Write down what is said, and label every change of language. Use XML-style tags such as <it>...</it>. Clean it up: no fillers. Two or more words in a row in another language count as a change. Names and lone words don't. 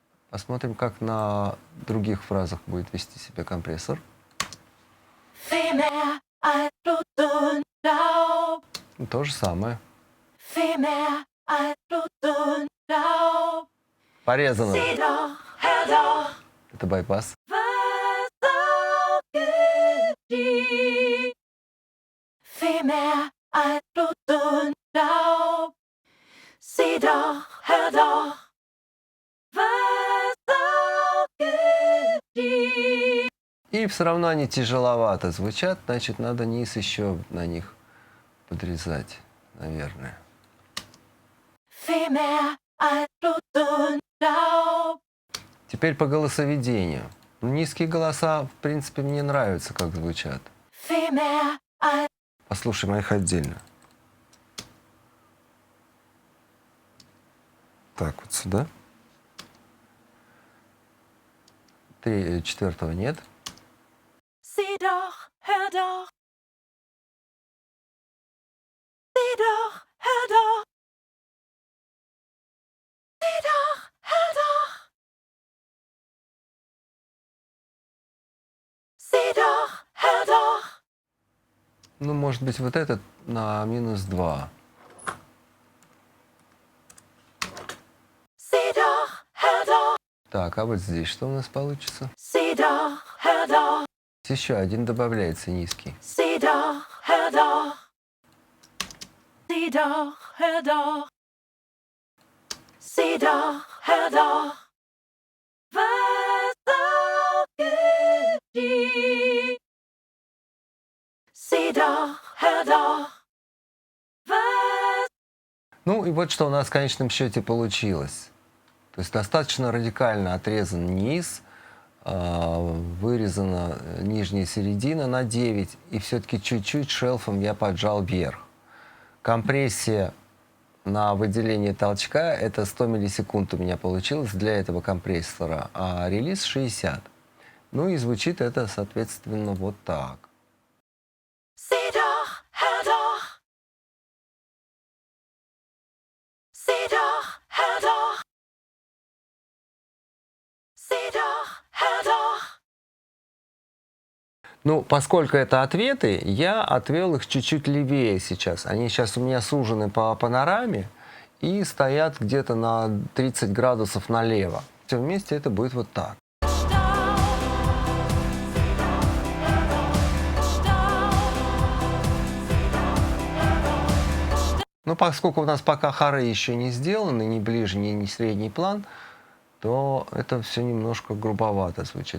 <ru>Посмотрим, как на других фразах будет вести себя компрессор.</ru> <de>Viel mehr als Blut und Staub.</de> <ru>То же самое.</ru> <de>Viel mehr als Blut und Staub.</de> <ru>Порезано.</ru> <de>Sieh doch, hör doch,</de> <ru>Это байпас.</ru> <de>was auch geschieht. Viel mehr als Blut und Staub. Sieh doch, hör doch, was auch geschieht.</de> <ru>И все равно они тяжеловато звучат, значит, надо низ еще на них подрезать, наверное.</ru> <de>Viel mehr als Blut und Staub.</de> <ru>Теперь по голосоведению. Низкие голоса, в принципе, мне нравятся, как звучат.</ru> <de>Viel mehr als</de> <ru>Послушаем их отдельно. Так, вот сюда. Четвертого нет.</ru> <de>Sieh doch, hör doch. Sieh doch, hör doch. Sieh doch, hör doch. Sieh doch, hör doch.</de> <ru>Ну, может быть, вот этот на -2.</ru> <de>Sieh doch, hör doch.</de> <ru>Так, а вот здесь что у нас получится?</ru> <de>Sieh doch, hör doch.</de> <ru>Еще один добавляется низкий.</ru> <de>Sieh doch, hör doch. Sieh doch, hör doch. Sieh doch, hör doch. Was auch geschieht. Sieh doch, hör doch. Was</de> <ru>Ну и вот что у нас в конечном счете получилось. То есть достаточно радикально отрезан низ, вырезана нижняя середина на 9, и все-таки чуть-чуть шелфом я поджал вверх. Компрессия на выделение толчка — это 100 миллисекунд у меня получилось для этого компрессора, а релиз 60. Ну и звучит это, соответственно, вот так.</ru> <de>Sieh doch, hör doch. Sieh doch, hör doch. Sieh doch, hör doch.</de> <ru>Ну, поскольку это ответы, я отвел их чуть-чуть левее сейчас. Они сейчас у меня сужены по панораме и стоят где-то на 30 градусов налево. Все вместе это будет вот так. Но поскольку у нас пока хоры еще не сделаны, ни ближний, ни средний план, то это все немножко грубовато звучит.</ru>